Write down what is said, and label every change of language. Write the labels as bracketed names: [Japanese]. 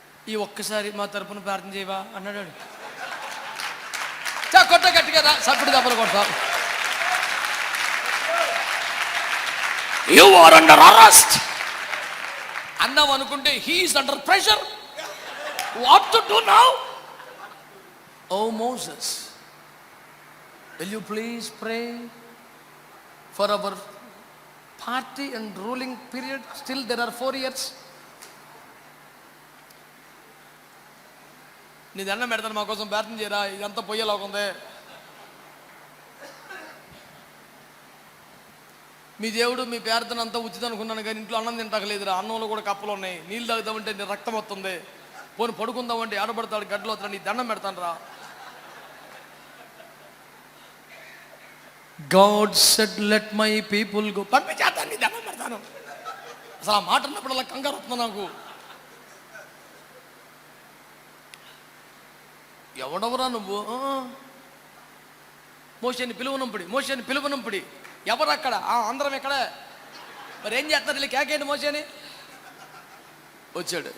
[Telugu] ఈ ఒక్కసారి మా తరపున ప్రార్థన చేయవా అన్నాడు. కొట్ట గట్టిగా రా, సప్పుడు దెబ్బలు కొడతా. [English] you are under arrest [Telugu] అన్నావు అనుకుంటే, [English] He is under pressure. What to do now? Oh Moses, will you please pray for our party and ruling period? Still there are 4 years. [Telugu] నీ దండం పెడతాను, మా కోసం ప్రార్థన చేయరా, ఇదంతా పొయ్యేలాగుంది. మీ దేవుడు మీ ప్రార్థన అంతా ఉచితం అనుకున్నాను, కానీ ఇంట్లో అన్నం తింటాకలేదురా. అన్నంలో కూడా కప్పలు ఉన్నాయి. నీళ్ళు తాగుదామంటే నీ రక్తం వస్తుంది. పోనీ పడుకుందామంటే ఆడబడతాడు, గడ్డలు వస్తాడు. నీ దండం పెడతాను రా. [English] God said, let my people go. [Telugu] పంపించేస్తాను, నీ దండం పెడతాను. అసలు ఆ మాట ఉన్నప్పుడు అలా కంగారు వస్తుంది నాకు. ఎవడవరా నువ్వు? మోషేని పిలువనంపుడి, మోషేని పిలువనంపుడి. ఎవరు అక్కడ? అందరం ఎక్కడ? మరి ఏం చేస్తారు? వెళ్ళి కేకేంటి మోషేని. వచ్చాడు.